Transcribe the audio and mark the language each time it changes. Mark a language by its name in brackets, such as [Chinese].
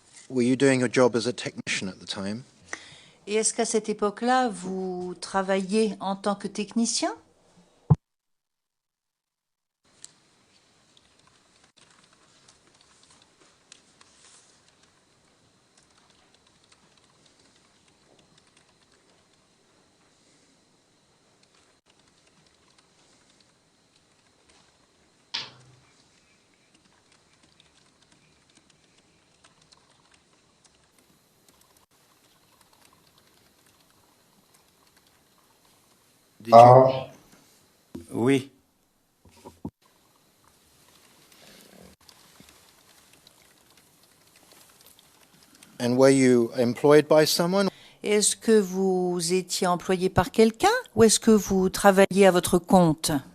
[English] were you doing your job as a technician at the time? [French] Et est-ce qu'à cette époque-là, vous travaillez en tant que technicien? [English] Did you... [French] Oui. [English] And were you employed by someone? [French] Est-ce que vous étiez employé par quelqu'un ou est-ce que vous travailliez à votre compte?